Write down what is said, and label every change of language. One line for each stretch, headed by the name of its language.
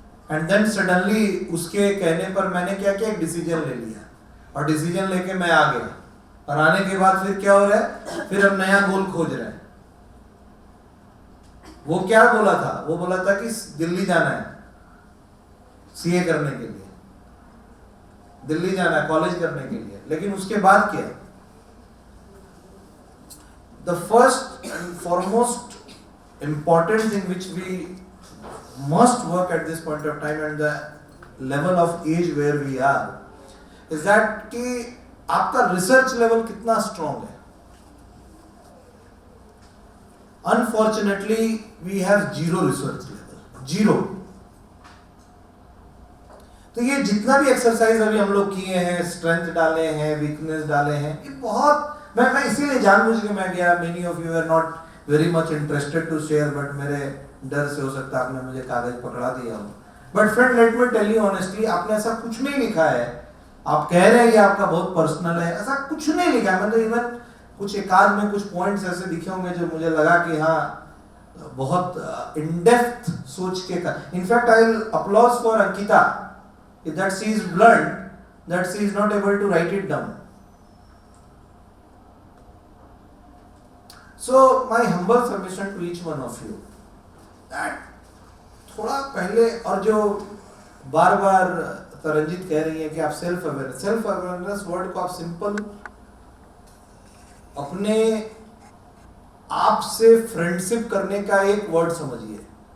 English: and then suddenly
Hindi: उसके कहने पर मैंने क्या किया, एक डिसीजन ले लिया और डिसीजन लेके मैं आ गया. और आने के बाद फिर क्या हो रहा है, फिर हम नया गोल खोज रहे हैं. वो क्या बोला था, वो बोला था कि दिल्ली जाना है सीए करने के लिए, दिल्ली जाना है कॉलेज करने के लिए. लेकिन उसके बाद क्या,
English: the first and foremost important thing which we must work at this point of time and the level of age where we are is that
Hindi: कि आपका रिसर्च लेवल कितना स्ट्रॉन्ग है.
English: Unfortunately we have zero research level, zero.
Hindi: तो ये जितना भी exercise अभी हम लोग किए हैं, स्ट्रेंथ डाले हैं, वीकनेस डाले हैं, ये बहुत मैं इसीलिए जानबूझ के मैं गया.
English: many of you are not very much interested to share,
Hindi: but मेरे डर से हो सकता है आपने मुझे कागज पकड़ा दिया हो.
English: but friend let me tell you honestly,
Hindi: आपने ऐसा कुछ नहीं लिखा है. आप कह रहे हैं ये आपका बहुत पर्सनल है, ऐसा कुछ नहीं लिखा है. मतलब इवन कुछ एकाध में कुछ पॉइंट्स ऐसे दिखे होंगे जो मुझे लगा कि हाँ बहुत इन डेप्थ सोच के का.
English: In fact I will applaud for Ankita that she is blunt, that she is not able to write it down. So my humble submission to each one of you that
Hindi: थोड़ा पहले, और जो बार बार तरंजित कह रही है कि आप सेल्फ अवेयरनेस वर्ड को आप सिंपल अपने आप से फ्रेंडशिप करने का एक वर्ड समझिए.